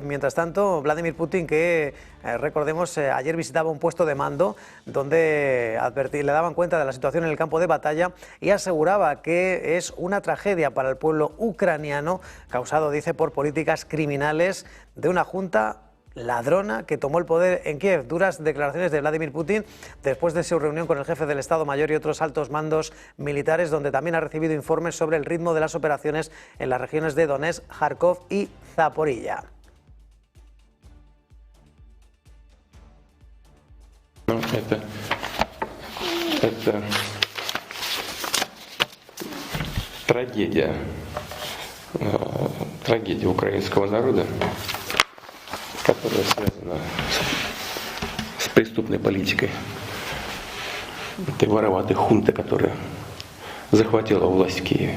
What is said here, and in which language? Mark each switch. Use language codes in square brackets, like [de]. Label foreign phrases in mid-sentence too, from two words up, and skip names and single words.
[es] Mientras tanto, Vladímir Putin, que recordemos ayer visitaba un puesto de mando donde le daban cuenta de la situación en el campo de batalla y aseguraba que es una tragedia para el pueblo ucraniano causado, dice, por políticas criminales de una junta ladrona que tomó el poder en Kiev. Duras declaraciones de Vladímir Putin después de su reunión con el jefe del Estado Mayor y otros altos mandos militares, donde también ha recibido informes sobre el ritmo de las operaciones en las regiones de Donetsk, Járkov y Zaporiyia. [ru] Это трагедия украинского народа, которая связана с преступной политикой этой вороватой хунты, которая захватила власть в Киеве.